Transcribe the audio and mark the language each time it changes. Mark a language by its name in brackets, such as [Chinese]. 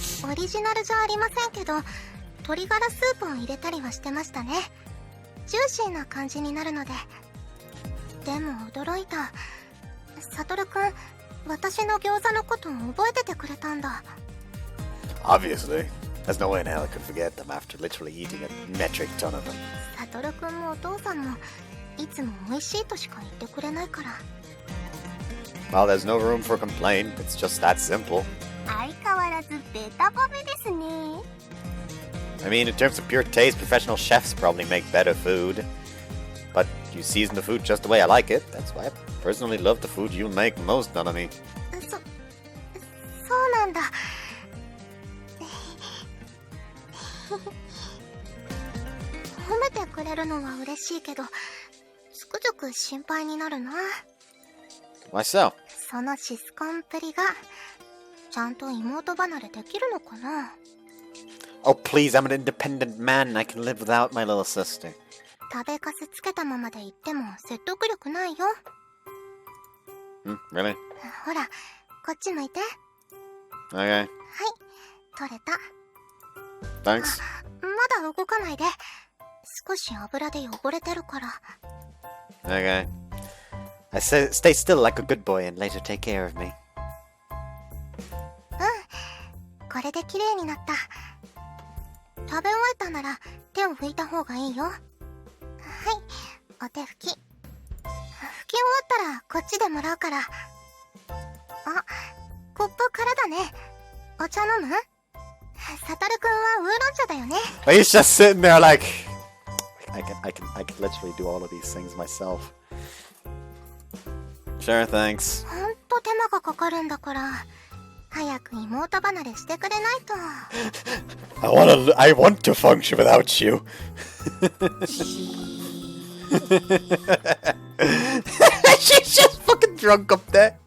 [Japanese] オリジナルじゃありませんけど、鶏ガラスープを入れたりはしてましたね。ジューシーな感じになるので。でも驚いた。サトルくん、私の餃子のことを覚えててくれたんだ。 [English] Obviously. There's no way in hell I could forget them after literally eating a metric ton of them. [Japanese] サトルくんもお父さんもいつも美味しいとしか言ってくれないから。 [English] Well, there's no room for complaint. It's just that simple. [Japanese] 相変わらずベタ褒めですね。 [English] I mean, in terms of pure taste, professional chefs probably make better food. But you season the food just the way I like it. That's why I personally love the food you make most, Nanami. [Japanese] そうなんだ。褒めてくれるのは嬉しいけど、つくづく心配になるな。 [English] Why so? [Japanese] そのシスコンっぷりがちゃんと妹離れできるのかな。 [English] Oh, please, I'm an independent man. I can live without my little sister. [Japanese] 食べかすつけたままで言っても説得力ないよ。 [English] Really? [Japanese] ほら、こっち向いて。 [English] Okay. [Japanese] はい、取れた。 [English] Thanks. [Japanese] まだ動かないで。少し油で汚れてるから。 [English] Okay. I say, stay still like a good boy and later take care of me. [Japanese] これで綺麗になった。食べ終えたなら手を拭いた方がいいよ。はい、お手拭き。拭き終わったらこっちでもらうから。あ、コップ空だね。お茶飲む？サトルくんはウーロン茶だよね。 [English] He's just sitting there like I can literally do all of these things myself. Sure, thanks. [Japanese] ほんと手間がかかるんだから、早く妹離れしてくれないと。 [English] I want to function without you. She's just fucking drunk up there.